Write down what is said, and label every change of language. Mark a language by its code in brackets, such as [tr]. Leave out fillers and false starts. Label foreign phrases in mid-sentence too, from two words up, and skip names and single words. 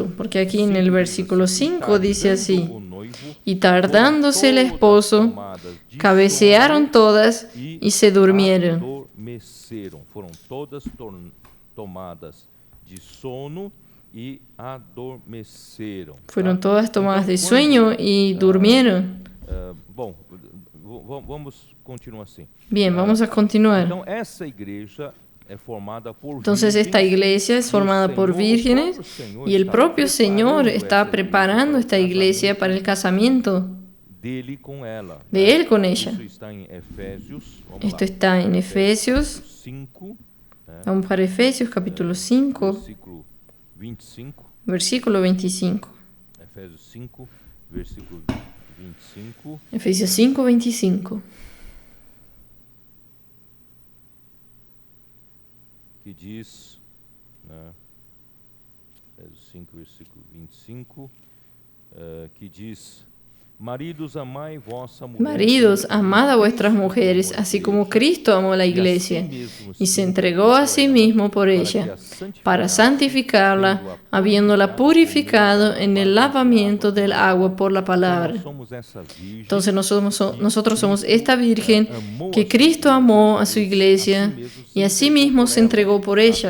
[es] Porque aquí en el versículo 5 dice así: y tardándose el esposo, cabecearon todas y se durmieron. Fueron todas [pt] tomadas de sono y adormeceram. [es] Fueron todas tomadas de sueño y durmieron. [pt] Bom, vamos continuar assim. [es] Bien, vamos a continuar. [pt] Então, essa igreja é formada por [es] Entonces esta iglesia es formada por vírgenes y el propio Señor está preparando esta iglesia para el casamiento de Él con ella. Esto está en Efesios. [pt] Vamos para Efesios capítulo 5, versículo 25. [es] Efesios 5, versículo 25. Efesios 5, 25. [pt] Que diz, Efésios 5, versículo 25, que diz: Maridos, [es] amad a vuestras mujeres, así como Cristo amó a la iglesia y se entregó a sí mismo por ella, para santificarla, habiéndola purificado en el lavamiento del agua por la palabra. Entonces nosotros somos esta virgen que Cristo amó a su iglesia y a sí mismo se entregó por ella.